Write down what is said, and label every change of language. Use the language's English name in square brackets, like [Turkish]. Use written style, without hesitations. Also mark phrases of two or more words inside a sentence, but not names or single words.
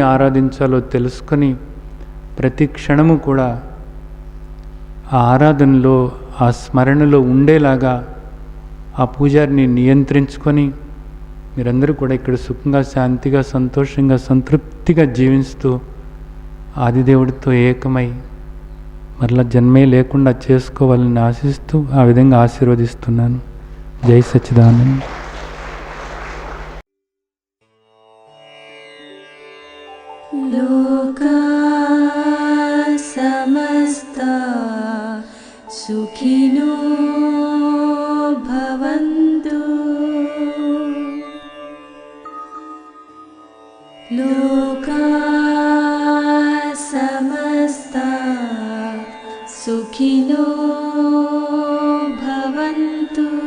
[Telugu] ఆరాధించాలో తెలుసుకొని ప్రతి క్షణము కూడా ఆ ఆరాధనలో, ఆ స్మరణలో ఉండేలాగా ఆ పూజారిని నియంత్రించుకొని మీరందరూ కూడా ఇక్కడ సుఖంగా, శాంతిగా, సంతోషంగా, సంతృప్తిగా జీవిస్తూ ఆదిదేవుడితో ఏకమై మరలా జన్మే లేకుండా చేసుకోవాలని ఆశిస్తూ ఆ విధంగా ఆశీర్వదిస్తున్నాను. జై సచ్చిదానంద. [Sanskrit] लोका समस्ता सुखिनो भवन्तु. लोका समस्ता सुखिनो भवन्तु.